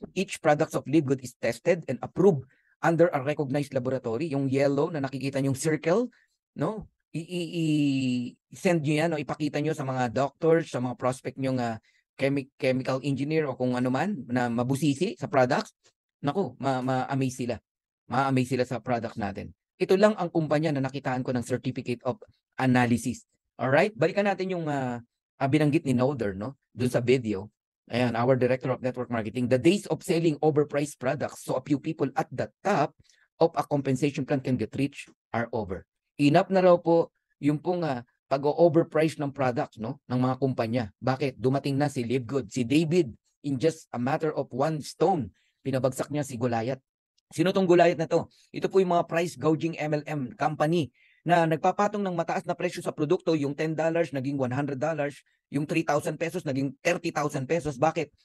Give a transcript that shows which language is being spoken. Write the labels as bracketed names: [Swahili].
[English] Each product of Livegood is tested and approved under a recognized laboratory. [Filipino] Yung yellow na nakikita yung circle, no? I-send nyo yan o ipakita nyo sa mga doctors, sa mga prospect nyo nga chemical engineer o kung ano man na mabusisi sa products, naku, ma-amaze sila. Ma-amaze sila sa products natin. Ito lang ang kumpanya na nakitaan ko ng Certificate of Analysis. Alright? Balikan natin yung binanggit ni Nolder, no? Doon sa video. [English] Ayan, our Director of Network Marketing. The days of selling overpriced products so a few people at the top of a compensation plan can get rich are over. [Filipino] Enough na raw po yung pong pag-overprice ng product, no, ng mga kumpanya. Bakit? Dumating na si Livegood, si David, [English] in just a matter of one stone, [Filipino] pinabagsak niya si Goliath. Sino tong Goliath na to? Ito po yung mga price gouging MLM company na nagpapatong ng mataas na presyo sa produkto, yung $10 naging $100, yung 3,000 pesos naging 30,000 pesos. Bakit?